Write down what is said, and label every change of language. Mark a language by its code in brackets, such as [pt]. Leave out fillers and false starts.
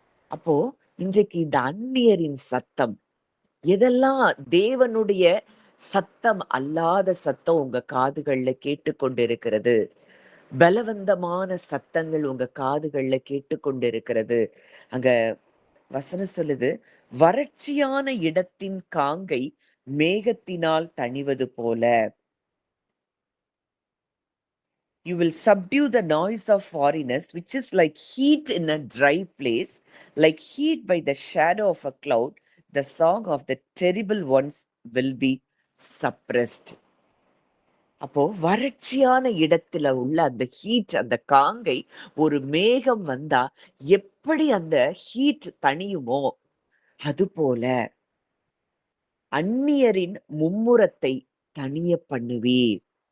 [ta] அப்போ இன்றைக்கு இந்த அந்நியரின் சத்தம், எதெல்லாம் தேவனுடைய சத்தம் அல்லாத சத்தம் உங்க காதுகள்ல கேட்டுக்கொண்டிருக்கிறது, பலவந்தமான சத்தங்கள் உங்க காதுகள்ல கேட்டுக்கொண்டிருக்கிறது. அங்க வசனம் சொல்லுது, வறட்சியான இடத்தின் காங்கை மேகத்தினால் தணிவது போல. [en] You will subdue the noise of foreigners, which is like heat in a dry place, like heat by the shadow of a cloud. The song of the terrible ones will be suppressed. [ta] அப்போ வறட்சியான இடத்துல உள்ள அந்த heat, அந்த காங்கை ஒரு மேகம் வந்தா எப்படி அந்த ஹீட் தணியுமோ, அதுபோல அந்நியரின் மும்முரத்தை தணிய பண்ணுவீர்.